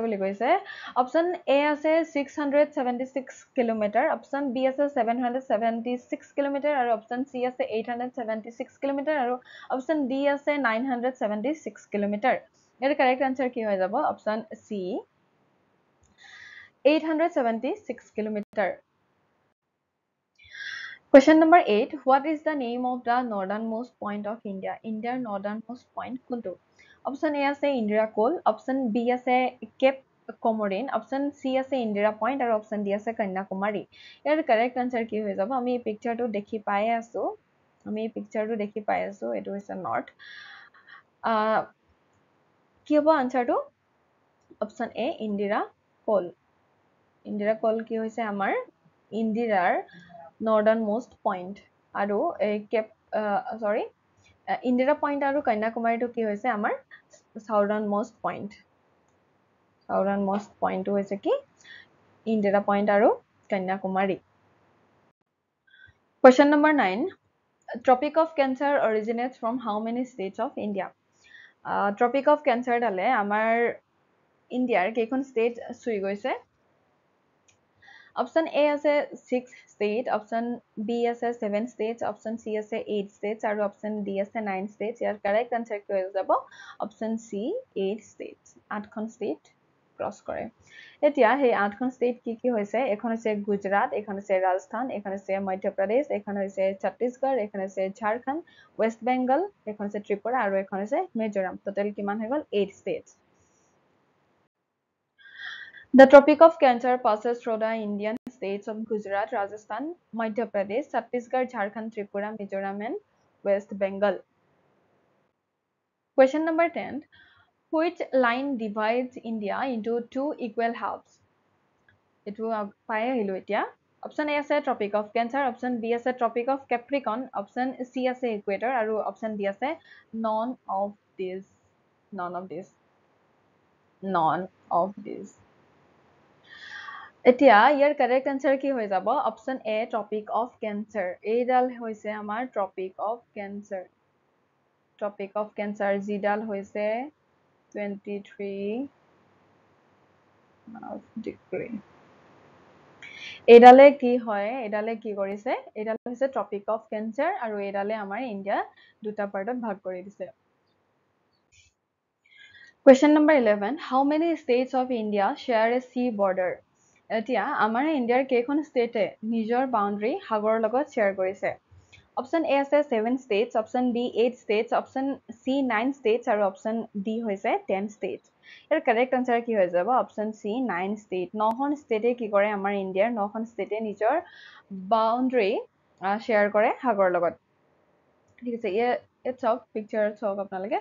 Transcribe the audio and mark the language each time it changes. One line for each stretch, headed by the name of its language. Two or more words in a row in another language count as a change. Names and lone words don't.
Assamese: বুলি কৈছে
English: option A
Assamese: আছে 676 কিলোমিটাৰ
English: option B
Assamese: আছে 776 কিলোমিটাৰ আৰু
English: option C
Assamese: আছে 876 কিলোমিটাৰ আৰু
English: option D
Assamese: আছে 976 কিলোমিটাৰ ইয়াৰ
English: correct answer
Assamese: কি হৈ যাব
English: option C
Assamese: 876 কিলোমিটাৰ
English: Question number
Assamese: 8.
English: What is the name of the northernmost point of India? India's northernmost point
Assamese: কোনটো
English: option A
Assamese: আছে ইন্দিৰা কোল
English: option B
Assamese: আছে কেপ কমৰিন
English: option C
Assamese: আছে ইন্দিৰা পইণ্ট আৰু
English: option D
Assamese: আছে কন্যাকুমাৰী ইয়াৰ
English: correct answer
Assamese: কি হৈ যাব আমি এই পিকচাৰটো দেখি পাই আছো এইটো হৈছে নৰ্থ কি হ'ব আনসাৰটো
English: option A
Assamese: ইন্দিৰা কোল কি হৈছে আমাৰ ইন্দিৰাৰ
English: northernmost point
Assamese: আৰু ইন্দিৰা পইণ্ট আৰু কন্যাকুমাৰীটো কি হৈছে আমাৰ
English: southernmost point
Assamese: টো হৈছে কি ইন্দিৰা পইণ্ট আৰু কন্যাকুমাৰী
English: Question number 9 Tropic of Cancer originates from how many states of India
Assamese: Tropic of Cancer ডালে আমাৰ ইণ্ডিয়াৰ কেইখন ষ্টেট চুই গৈছে
English: option A
Assamese: আছে 6 ষ্টেট,
English: option B
Assamese: আছে 7 ষ্টেটছ,
English: option C
Assamese: আছে 8 ষ্টেটছ আৰু
English: option D
Assamese: আছে 9 ষ্টেটছ। ইয়াৰ
English: correct answer
Assamese: কি হৈ যাব?
English: option C
Assamese: 8 ষ্টেটছ, 8খন ষ্টেট ক্ৰছ কৰে। এতিয়া সেই 8খন ষ্টেট কি কি হৈছে? এখন হৈছে গুজৰাট, এখন হৈছে ৰাজস্থান, এখন হৈছে মধ্যপ্ৰদেশ, এখন হৈছে ছত্তীশগড়, এখন হৈছে ঝাৰখণ্ড, ৱেষ্ট বেংগল, এখন হৈছে ত্ৰিপুৰা আৰু এখন হৈছে মিজোৰাম। টোটেল কিমান হৈ গ'ল? 8 ষ্টেটছ।
English: The Tropic of Cancer passes through the Indian states of Gujarat, Rajasthan, Madhya Pradesh, Chhattisgarh, Jharkhand, Tripura, Mizoram, and West Bengal. Question number 10. Which line divides India into two equal halves? It will Option A is Tropic of Cancer, Option B is Tropic of Capricorn, Option C is Equator, and Option D is none of these. None of these. None of these.
Assamese: এতিয়া ইয়াৰ
English: correct answer
Assamese: কি হৈ যাব?
English: option A
Assamese: ট্ৰপিক অফ কেঞ্চাৰ। এইডাল হৈছে আমাৰ ট্ৰপিক অফ কেঞ্চাৰ। ট্ৰপিক অফ কেঞ্চাৰ যিডাল হৈছে 23 ডিগ্ৰী। এইডালে কি হয়? এইডালে কি কৰিছে? এইডাল হৈছে ট্ৰপিক অফ কেঞ্চাৰ আৰু এইডালে আমাৰ ইণ্ডিয়া দুটা পাৰ্টত ভাগ কৰি দিছে।
English: Question number 11. How many states of India share a sea border?
Assamese: এতিয়া আমাৰ ইণ্ডিয়াৰ কেইখন ষ্টেটে নিজৰ বাউণ্ডাৰী সাগৰৰ লগত শ্বেয়াৰ কৰিছে?
English: option A
Assamese: আছে
English: 7 states, option B 8 states, option C 9 states
Assamese: আৰু
English: option D
Assamese: হৈছে
English: 10 states.
Assamese: ইয়াৰ
English: correct answer
Assamese: কি হৈ যাব?
English: option C 9 state.
Assamese: 9খন ষ্টেটে কি কৰে? আমাৰ ইণ্ডিয়াৰ 9খন ষ্টেটে নিজৰ বাউণ্ডাৰী শ্বেয়াৰ কৰে সাগৰৰ লগত। ঠিক আছে, ইয়াত চাওক, পিকচাৰত চাওক আপোনালোকে।